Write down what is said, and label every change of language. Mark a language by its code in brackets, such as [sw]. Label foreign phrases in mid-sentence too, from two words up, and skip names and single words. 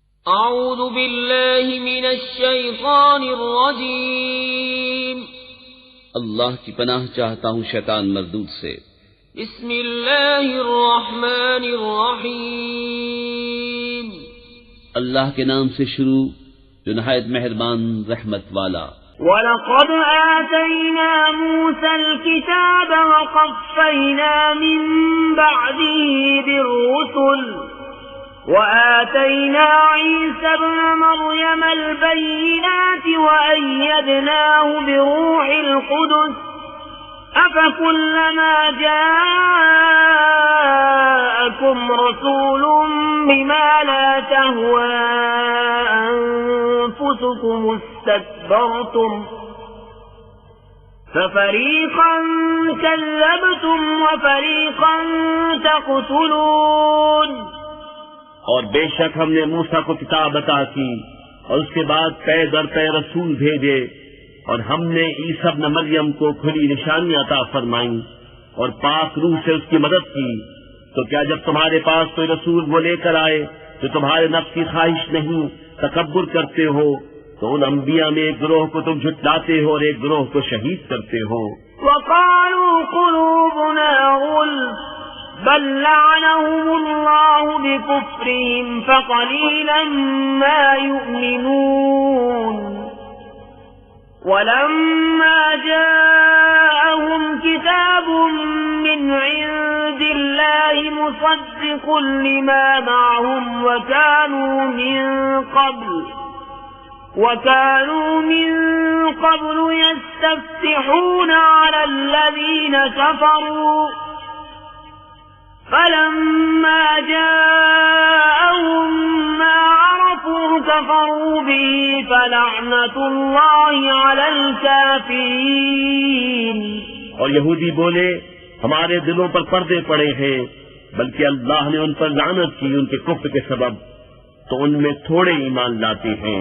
[ar] أعوذ بالله من الشيطان الرجيم. [ur] اللہ کی پناہ چاہتا ہوں شیطان مردود سے. [ar] بسم الله الرحمن الرحيم. [ur] اللہ کے نام سے شروع جو نہایت مہربان رحمت والا. [ar] ولقد آتينا موسى الكتاب وقفينا من بعده بالرسل وآتينا عيسى ابن مريم البينات وأيدناه بروح القدس أفكلما جاءكم رسول بما لا تهوى أنفسكم استكبرتم ففريقا كذبتم وفريقا تقتلون. [ur] اور بیشک ہم نے موسیٰ کو کتاب عطا کی اور اس کے بعد پے در پے رسول بھیجے اور ہم نے عیسیٰ ابن مریم کو کھلی نشانیاں عطا فرمائی اور پاک روح سے اس کی مدد کی. تو کیا جب تمہارے پاس کوئی رسول وہ لے کر آئے تو تمہارے نفس کی خواہش نہیں تکبر کرتے ہو، تو ان انبیا میں ایک گروہ کو تم جھٹلاتے ہو اور ایک گروہ کو شہید کرتے ہو. [ar] وقالوا قلوبنا غلف بل لعنهم الله بكفرهم فقليلا ما يؤمنون. ولما جاءهم كتاب من عند الله مصدق لما معهم وكانوا من قبل يستفتحون على الذين كفروا فلما جاءهم ما عرفوا كفروا به فلعنة الله على الكافرين. [ur] اور یہودی بولے ہمارے دلوں پر پردے پڑے ہیں، بلکہ اللہ نے ان پر لعنت کی ان کے کفر کے سبب، تو ان میں تھوڑے ایمان لاتے ہیں.